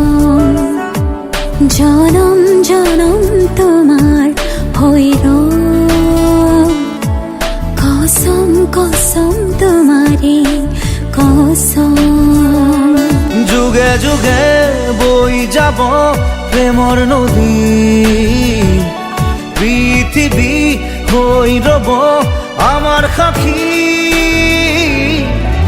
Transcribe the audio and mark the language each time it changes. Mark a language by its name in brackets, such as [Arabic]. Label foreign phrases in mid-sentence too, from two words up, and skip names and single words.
[Bangla] জনম জনম তোমার হইর কসম কসম তোমারে কসম [Assamese] যুগে যুগে বই যাব প্রেমৰ নদী পৃথিৱী হৈ ৰব আমাৰ সাক্ষী